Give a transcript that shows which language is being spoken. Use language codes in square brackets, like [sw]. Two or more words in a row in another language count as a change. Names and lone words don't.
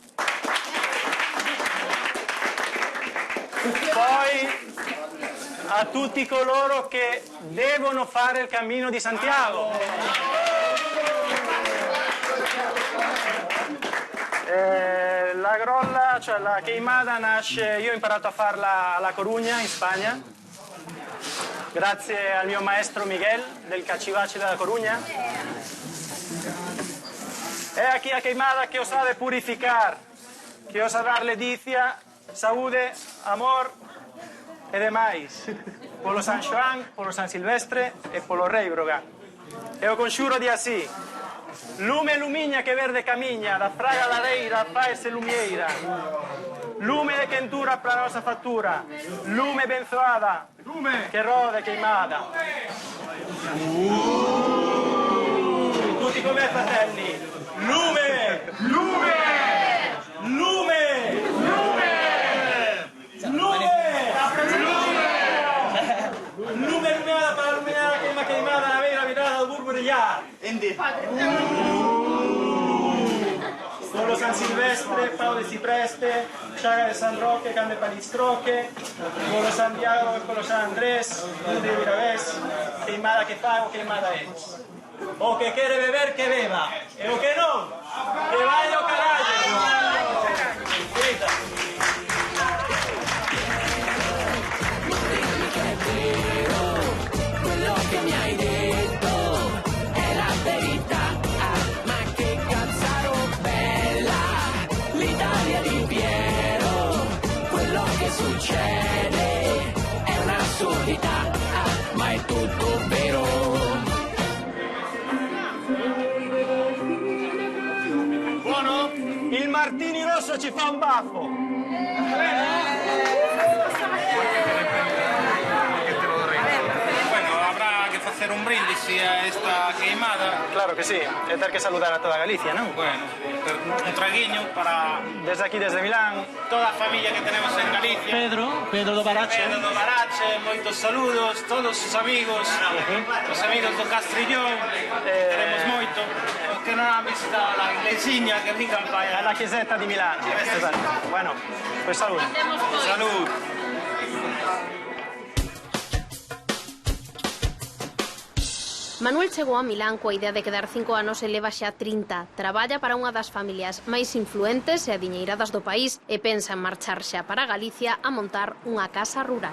[it] Poi a tutti coloro che devono fare il Cammino di Santiago. La grolla, cioè la queimada nasce, io ho imparato a farla a La Coruña, in Spagna, grazie al mio maestro Miguel del Cachivache de La Coruña. [gl] É aquí a queimada que os ha de purificar, que os ha dar ledicia, saúde, amor e demais, polo San Xoán, polo San Silvestre e polo Rei Brogan. E o conxuro di así: lume lumiña que verde camiña, da fraga ladeira faese lumieira. Lume de quentura para a nosa factura, lume benzoada, que rode queimada. [it] Tutti come fratelli, [gl] lume! Lume! Lume! Lume! Lume! Lume lumiada para iluminar a queimada na beira virada do burburillar. Polo San Silvestre, pau de cipreste, chaga de San Roque, can de palistroque, polo Santiago e polo San Andrés, de Viravés, queimada que fago, queimada é. O que quere beber, que beba, e o que non, que vaya o carallo. Grita. [it] Quello che mi hai detto è la verità, ma che cazzaro bella l'Italia di Piero. Quello che succede è un'assurdità, ma è tutto vero. Buono? Il Martini Rosso ci fa un baffo. [es] Hacer un brindis a esta queimada. [gl] Claro que sí, e ter que saludar a toda Galicia, non? Bueno, un traguiño para... Desde aquí, desde Milán. Toda a familia que tenemos en Galicia. Pedro do Barache. Pedro do Barache, moitos saludos, todos os amigos, os amigos do Castrillón, queremos moito. Os que non han visto a iglesiña que vengan para [it] a la chiesetta di Milano. Esatto. [es] Bueno, pues salud. Salud. [gl] Manuel chegou a Milán coa idea de quedar 5 anos e leva xa 30. Traballa para unha das familias máis influentes e adiñeiradas do país e pensa en marchar xa para Galicia a montar unha casa rural.